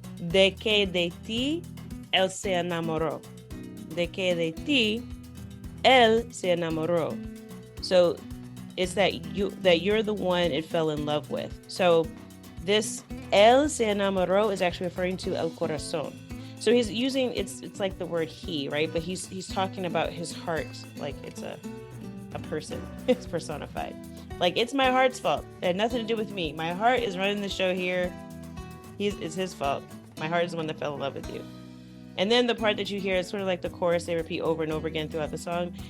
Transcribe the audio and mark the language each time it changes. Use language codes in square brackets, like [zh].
[es] De que de ti él se enamoró. De que de ti él se enamoró. [en] So it's that you're the one it fell in love with. So this [es] él se enamoró [en] is actually referring to el corazón. So he's using it's like the word he, right? But he's talking about his heart like it's a person. It's personified. Like, it's my heart's fault. It had nothing to do with me. My heart is running the show here. It's his fault. My heart is the one that fell in love with you. And then the part that you hear is sort of like the chorus they repeat over and over again throughout the song.